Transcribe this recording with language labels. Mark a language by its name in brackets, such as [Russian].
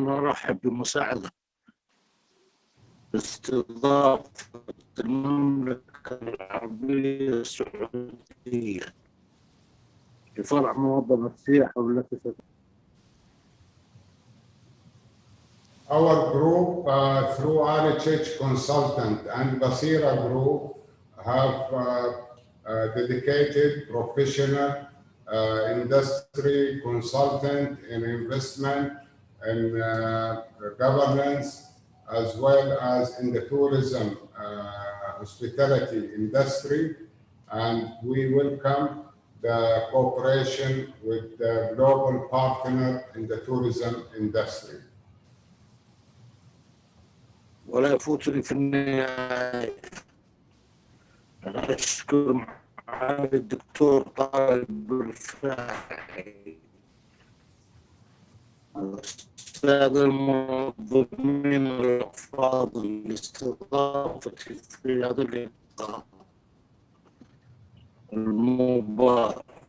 [Arabic] نرحب بمساعدة استضافة المملكة العربية السعودية لفرع منظمة السياحة والتي [English] Our group, through RHH Consultant and Basira Group, have dedicated professional industry consultant in investment and governance, as well as in the tourism hospitality industry. And we welcome the cooperation with the global partner in the tourism industry. [Arabic] ولا يفوتني في النهاية أن أشكر معالي الدكتور طالب الرفاعي والأستاذ المنظمين الأفاضل لاستضافتي في هذا اللقاء المبارك.